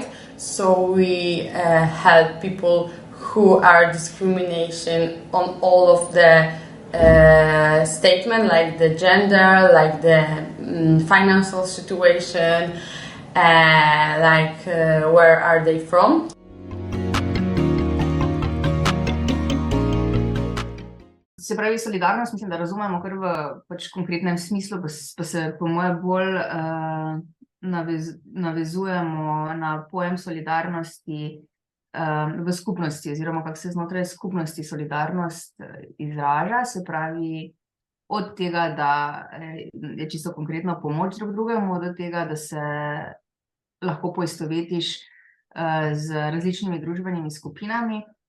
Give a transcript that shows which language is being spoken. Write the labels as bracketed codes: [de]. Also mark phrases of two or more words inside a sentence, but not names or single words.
[en] So we help people who are discrimination on all of the statement, like the gender, like the financial situation, like where are they from. [sl] Se pravi, solidarnost mislim, da razumemo kar v pač konkretnem smislu, pa se po moje bolj navezujemo na pojem solidarnosti v skupnosti, oziroma kako se znotraj skupnosti solidarnost izraža, se pravi od tega, da je čisto konkretno pomoč drug drugemu, do tega, da se lahko poistovetiš z različnimi družbenimi skupinami